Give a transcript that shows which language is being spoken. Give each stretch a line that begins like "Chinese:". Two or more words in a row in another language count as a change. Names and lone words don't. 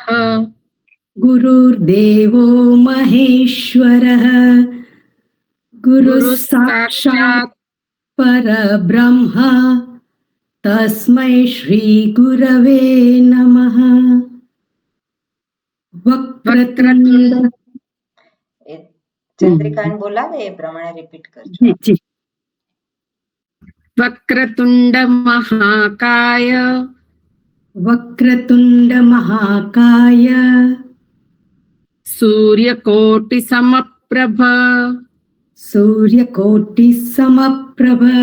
Sanskrit: गुरुर्देवो महेश्वरः गुरुः साक्षात् परब्रह्मा तस्मै श्री गुरवे नमः। वक्रतुंड
Gujarati: ચંદ્રિકાને બોલાવે એ પ્રમાણે રિપીટ કરજો.
Hindi: जी
Sanskrit: वक्रतुंड महाकाय वक्रतुंड महाकाय सूर्यकोटि समप्रभ सूर्यकोटि समप्रभ